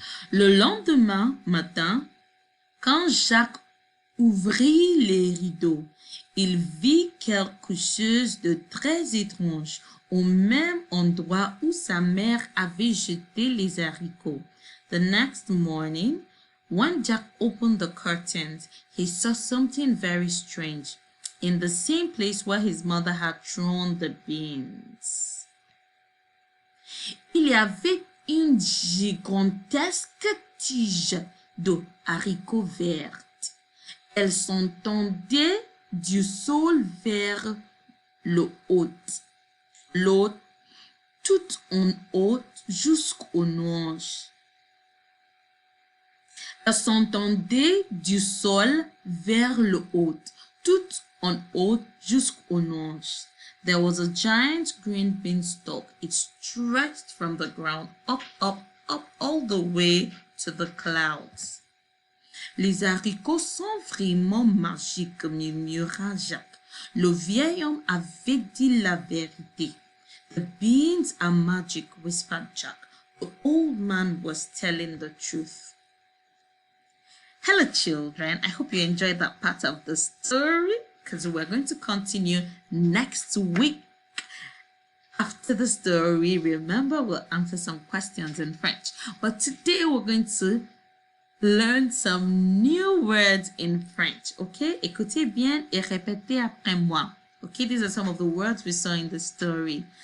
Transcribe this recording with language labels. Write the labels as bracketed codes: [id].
[fr] Le lendemain matin, quand Jacques ouvrit les rideaux, il vit quelque chose de très étrange au même endroit où sa mère avait jeté les haricots. [en] The next morning, when Jack opened the curtains, he saw something very strange in the same place where his mother had thrown the beans. [fr] Il y avait une gigantesque tige de haricots verts. Elle s'entendait du sol vers le haut, l'eau tout en haut jusqu'aux nuages. Elle s'entendait du sol vers le haut, tout en haut jusqu'aux nuages. [en] There was a giant green beanstalk. It stretched from the ground up, up, up, all the way to the clouds. [fr] Les haricots sont vraiment magiques, murmura Jacques. Le vieil homme avait dit la vérité. [en] The beans are magic, whispered Jack. The old man was telling the truth. Hello, children. I hope you enjoyed that part of the story because we're going to continue next week. After the story, remember, we'll answer some questions in French. But today we're going to learn some new words in French. Okay? [fr] Écoutez bien et répétez après moi. [en] Okay? These are some of the words we saw in the story.